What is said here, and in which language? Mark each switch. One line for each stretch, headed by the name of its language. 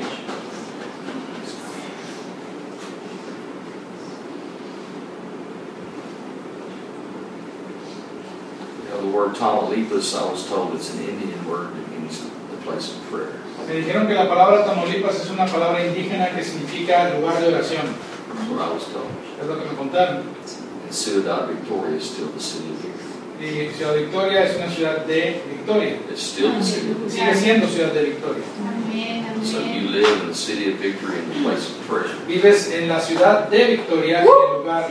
English: You know, the word Tamaulipas, I was told it's an Indian word that means the place of prayer.
Spanish: Me dijeron que la palabra Tamaulipas es una palabra indígena que significa lugar de oración.
English: That's what I was told.
Spanish: Es lo que me contaron.
English: Ciudad Victoria is still the city of
Spanish: Victoria. Y Ciudad Victoria es una ciudad de Victoria.
English: It's still the city of
Spanish: Victoria. Sigue siendo Ciudad de Victoria.
English: Amen. So you live in the city of Victory in the place of prayer.
Spanish: Vives en la ciudad de Victoria, en el lugar